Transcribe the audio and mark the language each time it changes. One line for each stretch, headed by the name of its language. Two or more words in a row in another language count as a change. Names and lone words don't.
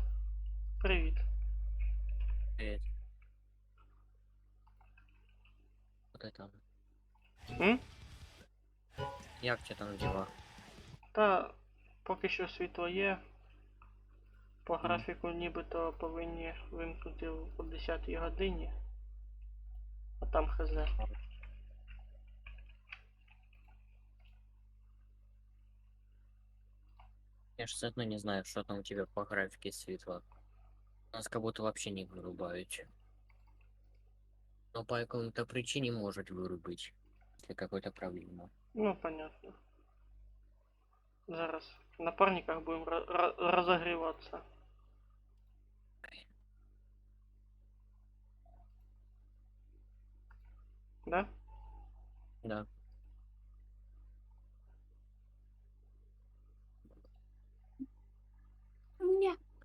Ukrainian: Привіт.
Russian: Привет. Вот это. М?
Ukrainian: Як тебе там дела? Та поки що світло є. По графіку нібито повинні вимкнути о 10 годині. А там хз. Я ж все одно не знаю,
Russian: что там у тебя по графике светло. У нас как будто вообще не вырубают. Но по какой-то причине может вырубить. Если какой-то проблема. Ну, понятно.
Ukrainian: Зараз в напарниках будемо розогріватися.
Russian: Да? Да. Нет.